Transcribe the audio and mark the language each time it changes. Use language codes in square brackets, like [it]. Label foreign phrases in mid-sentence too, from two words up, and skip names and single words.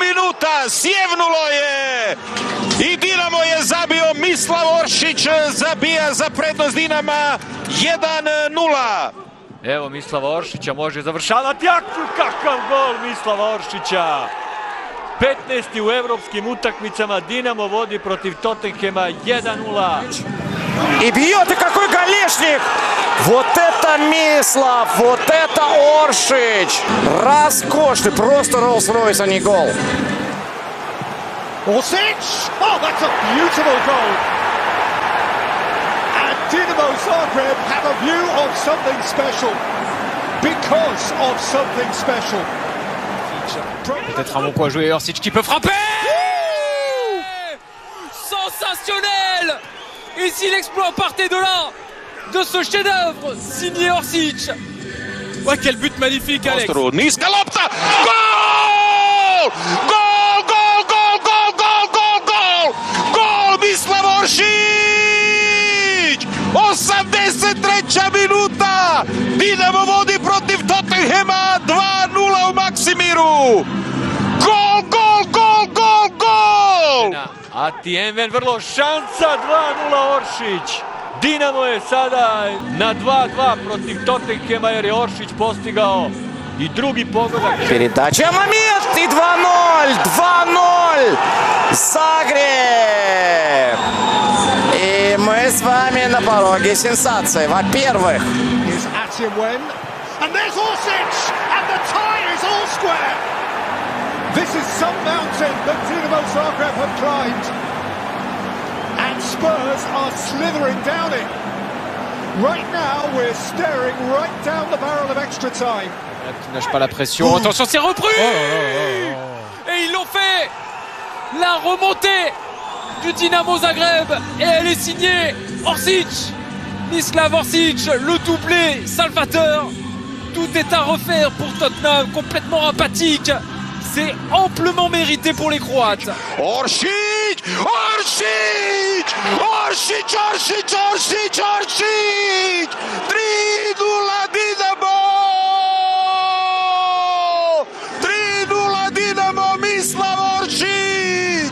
[hr] minuta, sjevnulo je i Dinamo je zabio, Mislav Oršić zabija za prednost Dinama 1:0. Evo Mislava Oršića, može završavati akciju, kakav gol Mislava Oršića! 15. u evropskim utakmicama, Dinamo vodi protiv Tottenhema 1:0. [ru] И бьет, и какой голешник! Вот это Мислав, вот это Оршич! Роскошный, просто Rolls-Royce, а не гол. Oršić! [en] Oh, that's a beautiful goal! And Dinamo Zagreb have a view of something special. Because of something special. [fr] Peut-être un bon coup à jouer, Oršić qui peut frapper! Sensationnel! Et si l'exploit partait de là, de ce chef-d'œuvre signé Oršić. Ouais, quel but magnifique, Alex! [hr] Niska lopta! Gol! Gol, gol, gol, gol, gol, gol, gol! Gol Mislav Oršić! 83. minuta! Dinamo vodi protiv Tottenhema 2:0 u Maksimiru! Gol, gol, gol, gol, gol! Atienven vrlo šansa, 2:0 Oršić. Dinamo je sada na 2:2 protiv Tottenhema jer je Oršić postigao i drugi pogodak. [ru] Передача, момент и 2:0, 2:0, Загреб! И мы с вами на пороге сенсации. Во-первых, [en] Here's Atienven, and there's Oršić, and the tie is all square. This is some mountain that Dinamo Zagreb have climbed, and Spurs are slithering down it. Right now, we're staring right down the barrel of extra time. [fr] Qui nage pas la pression. Attention, c'est repris! Et ils l'ont fait! La remontée du Dinamo Zagreb, et elle est signée Oršić! Mislav Oršić, le doublé salvateur. Tout est à refaire pour Tottenham, complètement apathique. C'est amplement mérité pour les Croates. Oršić! Oršić! Oršić! Oršić! Oršić! Oršić! 3:0 Dinamo! 3:0 Dinamo, Mislav Oršić!